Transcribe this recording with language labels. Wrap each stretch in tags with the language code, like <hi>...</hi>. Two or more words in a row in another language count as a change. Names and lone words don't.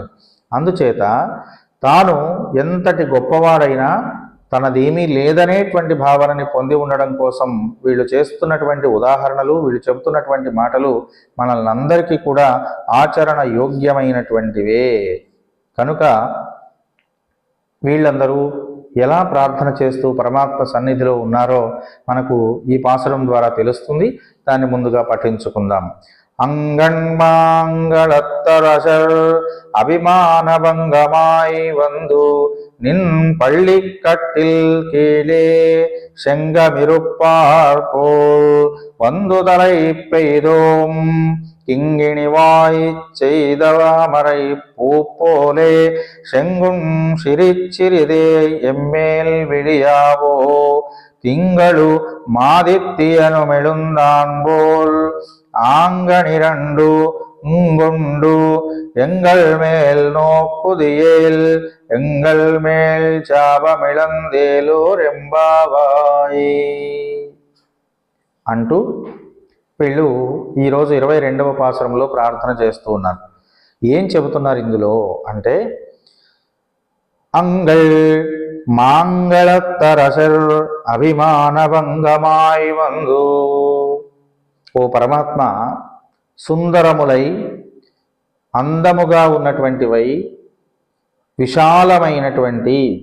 <te>అందుచేత తాను ఎంతటి గొప్పవాడైనా తనదేమీ లేదనేటువంటి భావనని పొంది ఉండడం కోసం వీళ్ళు చేస్తున్నటువంటి ఉదాహరణలు, వీళ్ళు చెబుతున్నటువంటి మాటలు మనల్ని అందరికీ కూడా ఆచరణ యోగ్యమైనటువంటివే. కనుక వీళ్ళందరూ ఎలా ప్రార్థన చేస్తూ పరమాత్మ సన్నిధిలో ఉన్నారో మనకు ఈ పాసురం ద్వారా తెలుస్తుంది. దాన్ని ముందుగా పఠించుకుందాం.</te> <ta>அங்கண்மாங்களத்தரசர் அபிமானபங்கமாய் வந்து நின் பள்ளிக்கட்டில் கீழே செங்கமிருப்பார் போல் வந்து தலை பெய்தோம் கிங்கிணிவாய் செய்தவாமரை பூ போலே செங்குண் சிரிச்சிறிதே எம்மேல் விழியாவோ திங்களு மாதித்தியனு மெழுந்தான் போல் ஆங்கனிரண்டு உங்குண்டு எங்கள் மேல் நோக்குதியேல் எங்கள் மேல் சாபமிழந்தேலோர் எம்பாவாய்</ta> <te>అంటూ వీళ్ళు ఈరోజు 22వ పాసురంలో ప్రార్థన చేస్తూ ఉన్నారు. ఏం చెబుతున్నారు ఇందులో అంటే,</te> <ta>அங்கள் மாங்களத்தரசர் அபிமானபங்கமாய் வந்து,</ta> <te>ఓ పరమాత్మ సుందరములై అందముగా ఉన్నటువంటివై విశాలమైనటువంటి,</te>